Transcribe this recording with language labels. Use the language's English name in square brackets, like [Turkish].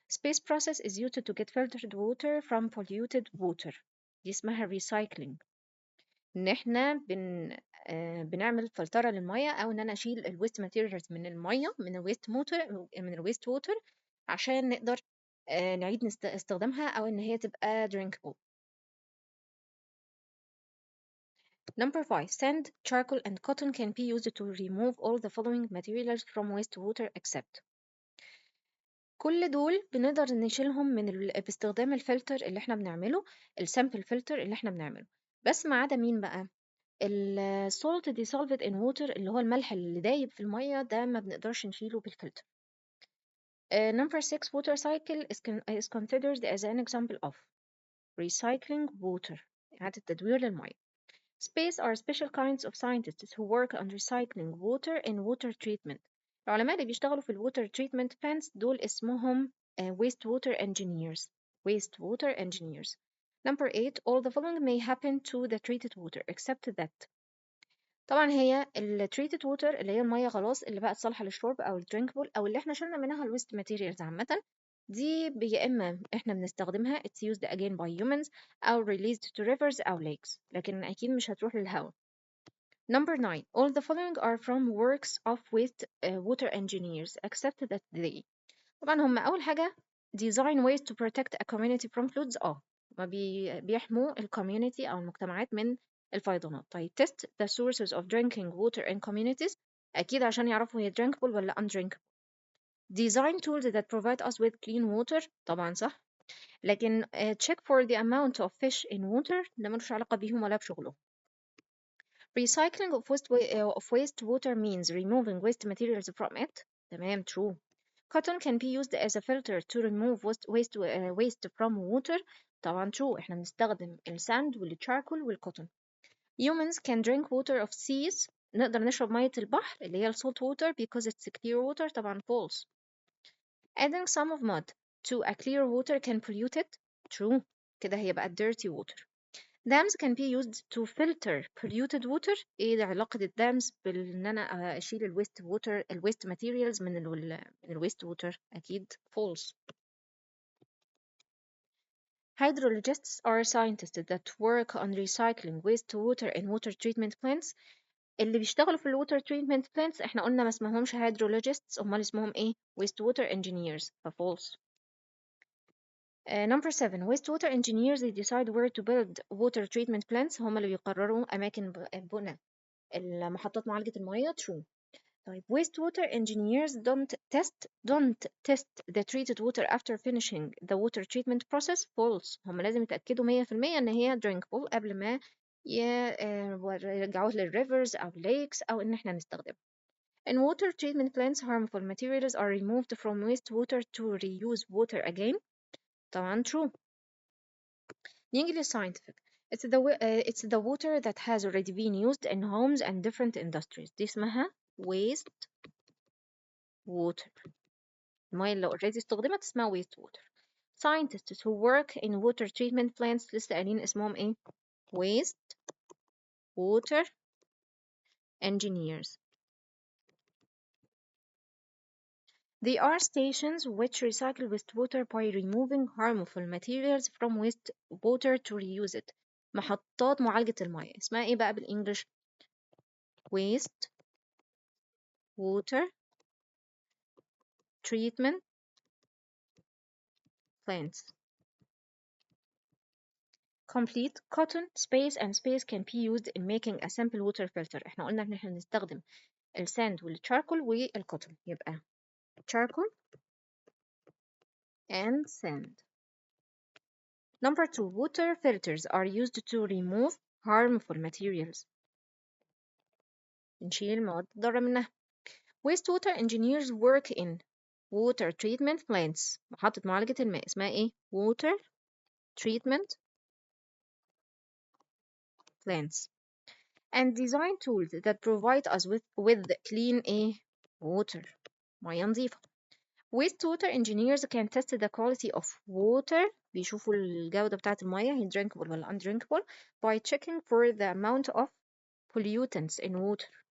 [English] Space process is used to get filtered water from polluted water. [Arabic] دي اسمها recycling. ان احنا بنعمل فلترة للمية، او ان انا اشيل الويست ماتيريالز من المية، من الويست ووتر عشان نقدر نعيد استخدامها، او ان هي تبقى drinkable. [English] Number 5. Sand, charcoal and cotton can be used to remove all the following materials from wastewater except. [Arabic] كل دول بنقدر نشيلهم باستخدام الفلتر اللي احنا بنعمله، السامبل فلتر اللي احنا بنعمله، بس ما عدا مين بقى؟ [English] salt dissolved in water، [Arabic] اللي هو الملح اللي دايب في المية، ده ما بنقدرش نشيله بالفلتر. [English] Number 6. Water cycle is considered as an example of recycling water، [Arabic] إعادة تدوير للمية. [English] Space are special kinds of scientists who work on recycling water in water treatment. [Arabic] العلماء اللي بيشتغلوا في الwater treatment plants دول اسمهم [English] wastewater engineers. wastewater engineers. Number 8. All the following may happen to the treated water except that. [Arabic] طبعا هي ال treated water اللي هي المية خلاص اللي بقت صالحة للشرب أو ال drinkable، أو اللي احنا شلنا منها ال waste materials عامة، دي يا إما احنا بنستخدمها [English] it's used again by humans، [Arabic] أو [English] released to rivers [Arabic] أو lakes، لكن أكيد مش هتروح للهواء. [English] Number 9. All the following are from works of water engineers except that they. [Arabic] طبعا هم أول حاجة [English] design ways to protect a community from floods. [Arabic] ما بيحموا ال community أو المجتمعات من الفيضانات. [English] طيب test the sources of drinking water in communities، [Arabic] أكيد عشان يعرفوا هي [English] drinkable ولا undrinkable. Design tools that provide us with clean water، [Arabic] طبعا صح. لكن [English] check for the amount of fish in water، [Arabic] ده ملوش علاقة بيهم ولا بشغلهم. [English] Recycling of wastewater means removing waste materials from it. تمام true. Cotton can be used as a filter to remove waste from water. [Arabic] طبعا true. احنا بنستخدم الساند والcharcoal والcotton. [English] Humans can drink water of seas. [Arabic] نقدر نشرب مية البحر اللي هي [English] salt water because it's clear water. طبعا false. Adding some of mud to a clear water can pollute it. True. [Arabic] كده هي بقت dirty water. [English] Dams can be used to filter polluted water. [Arabic] ايه ده علاقة الدامز بان انا اشيل الويست ماتيريالز من الويست ووتر؟ اكيد false. [English] Hydrologists are scientists that work on recycling wastewater in water treatment plants. [Arabic] اللي بيشتغلوا في الووتر treatment plants احنا قلنا ما اسمهمش hydrologists، امال اسمهم ايه؟ wastewater engineers. [English] false. Number 7. Wastewater engineers they decide where to build water treatment plants. [Arabic] هم اللي بيقرروا أماكن بناء المحطات معالجة المياه. [English] True. طيب wastewater engineers don't test the treated water after finishing the water treatment process. False. [Arabic] هم لازم يتأكدوا 100% إن هي drinkable قبل ما يرجعوها للrivers أو lakes أو إن إحنا نستخدمها. [English] In water treatment plants, harmful materials are removed from wastewater to reuse water again. [Arabic] طبعا true. نيجي للscientific. [English] It's the water that has already been used in homes and different industries. [Arabic] دي اسمها waste water. المية اللي already استخدمت اسمها waste water. [English] Scientists who work in water treatment plants [Arabic] لسه قايلين اسمهم ايه؟ [English] waste water engineers. They are stations which recycle wastewater by removing harmful materials from wastewater to reuse it. [Arabic] محطات معالجة المياه اسمها ايه بقى بالانجلش؟ [English] waste water treatment plants. complete cotton space and space can be used in making a simple water filter. [Arabic] احنا قلنا ان احنا هنستخدم الساند والcharcoal والcotton، يبقى [English] charcoal and sand. Number 2, water filters are used to remove harmful materials. [Arabic] نشيل المواد الضارة منها. [English] Wastewater engineers work in water treatment plants. [Arabic] محطة معالجة الماء اسمها ايه؟ [English] water treatment plants. And design tools that provide us with clean ايه؟ water. [Arabic] مياه نظيفة. [English] Wastewater engineers can test the quality of water. [Arabic] بيشوفوا الجودة بتاعة المياه هي drinkable ولا undrinkable [English] by checking for the amount of pollutants in water.